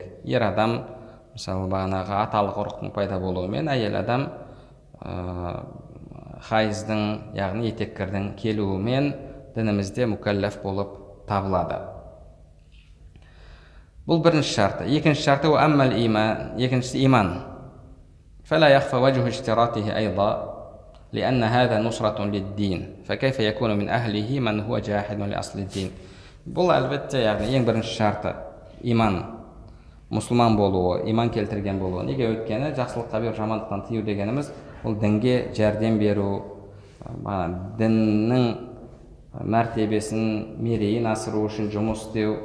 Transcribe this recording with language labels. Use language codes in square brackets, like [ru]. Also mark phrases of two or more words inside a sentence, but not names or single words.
[kk] Ер адам, мысалы аталық ұрықтың пайда болуымен, әйел адам хайыздың, яғни етеккірдің келуімен дінімізде мүкәлләф болып табылады. Бұл бірінші шарты. Екінші шарты [ar] أما الإيمان, [kk] екіншісі иман. [ar] فلا يخفى وجه اشتراطه أيضا لأن هذا نصرة للدين فكيف يكون من أهله من هو جاحد لأصل الدين. [kk] Бұл әлбетте, яғни ең бірінші шарты иман, мұсылман болуы, иман келтірген болуы. Неге? Өйткені жақсылыққа беру, жамандықтан тыю дегеніміз ол дінге жәрдем беру, діннің мәртебесін, мерейін асыру үшін жұмыс істеу.